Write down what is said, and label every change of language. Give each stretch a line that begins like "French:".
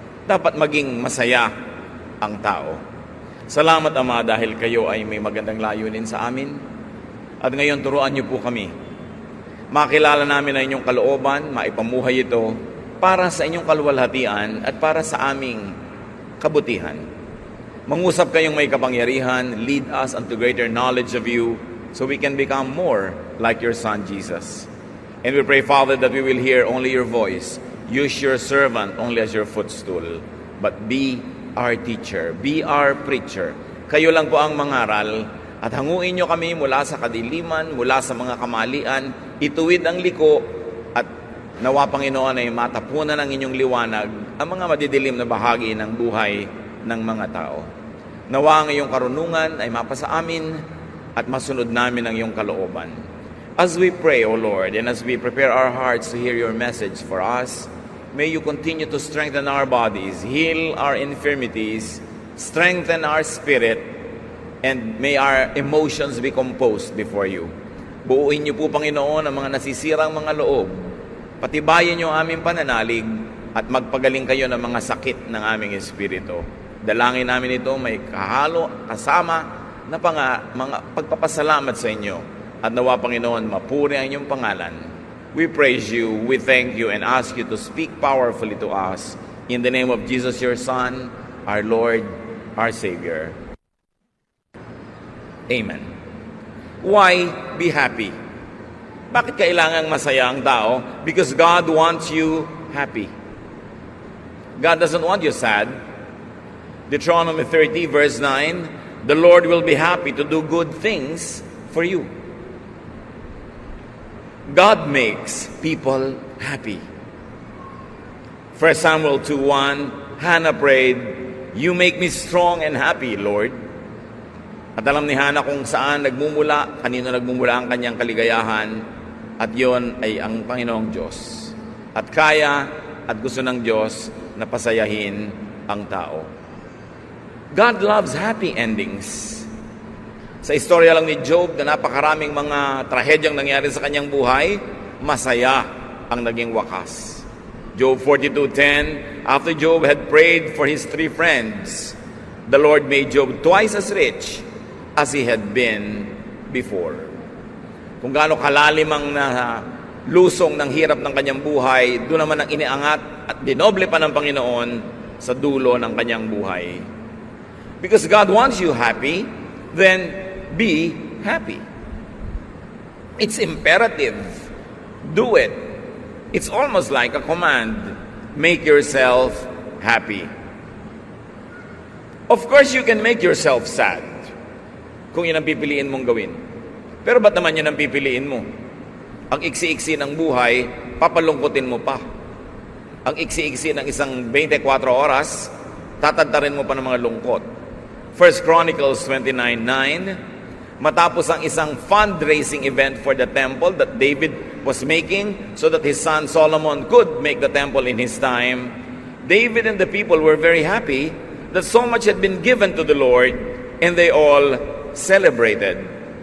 Filipino: Dapat maging masaya ang tao. Salamat, Ama, dahil kayo ay may magandang layunin sa amin. At ngayon, turuan niyo po kami. Makilala namin ang inyong kalooban, maipamuhay ito para sa inyong kaluwalhatian at para sa aming kabutihan. Mangusap kayong may kapangyarihan,
English: lead us unto greater knowledge of you so we can become more like your Son, Jesus. And we pray, Father, that we will hear only your voice. Use your servant only as your footstool. But be our teacher, be our preacher.
Filipino: Kayo lang po ang mangaral at hanguin nyo kami mula sa kadiliman, mula sa mga kamalian, ituwid ang liko at nawa, Panginoon, ay matapunan ng inyong liwanag ang mga madidilim na bahagi ng buhay ng mga tao. Nawa ang iyong karunungan ay mapasa amin at masunod namin ang iyong kalooban.
English: As we pray, O Lord, and as we prepare our hearts to hear your message for us, may you continue to strengthen our bodies, heal our infirmities, strengthen our spirit, and may our emotions be composed before you.
Filipino: Buuin niyo po, Panginoon, ang mga nasisirang mga loob. Patibayin niyo ang aming pananalig at magpagaling kayo ng mga sakit ng aming espiritu. Dalangin namin ito may kasama na mga pagpapasalamat sa inyo. At nawa, Panginoon, mapuri ang inyong pangalan.
English: We praise you, we thank you, and ask you to speak powerfully to us. In the name of Jesus, your Son, our Lord, our Savior. Amen. Why be happy?
Filipino: Bakit kailangang masaya ang tao?
English: Because God wants you happy. God doesn't want you sad. Deuteronomy 30 verse 9, the Lord will be happy to do good things for you. God makes people happy. 1 Samuel 2:1, Hannah prayed, you make me strong and happy, Lord.
Filipino: At alam ni Hannah kung saan nagmumula, kanino nagmumula ang kanyang kaligayahan, at yon ay ang Panginoong Diyos. At kaya at gusto ng Diyos na pasayahin ang tao.
English: God loves happy endings.
Filipino: Sa istorya lang ni Job na napakaraming mga trahedyang nangyari sa kanyang buhay, masaya ang naging wakas.
English: Job 42:10, after Job had prayed for his 3 friends, the Lord made Job twice as rich as he had been before.
Filipino: Kung gaano kalalim ang lusong ng hirap ng kanyang buhay, doon naman ang iniangat at dinoble pa ng Panginoon sa dulo ng kanyang buhay.
English: Because God wants you happy, then be happy. It's imperative. Do it. It's almost like a command. Make yourself happy. Of course, you can make yourself sad
Filipino: kung yun ang pipiliin mong gawin. Pero ba't naman yun ang pipiliin mo? Ang iksi-iksi ng buhay, papalungkutin mo pa. Ang iksi-iksi ng isang 24 oras, tatadtarin mo pa ng mga lungkot.
English: 1 Chronicles 29:9,
Filipino: matapos ang isang
English: fundraising event for the temple that David was making so that his son Solomon could make the temple in his time, David and the people were very happy that so much had been given to the Lord, and they all celebrated.